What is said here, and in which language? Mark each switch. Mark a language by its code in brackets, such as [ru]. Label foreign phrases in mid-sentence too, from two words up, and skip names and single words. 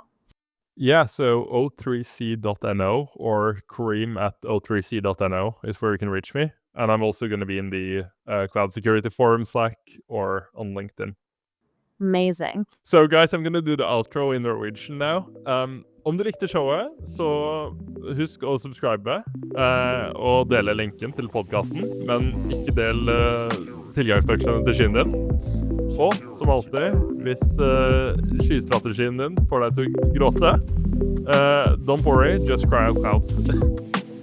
[en] Yeah, so o3c.no or Kareem at o3c.no is where you can reach me. And I'm also going to be in the Cloud Security Forum Slack or on LinkedIn. Amazing. So guys, I'm going to do the outro in Norwegian now. [no] Om du likte showet, så husk å subscribe og dele linken til podcasten, men ikke del tilgangsnøklene til skyen din. Og som alltid, hvis skystrategien din får deg til å gråte, [en] don't worry, just cry out loud.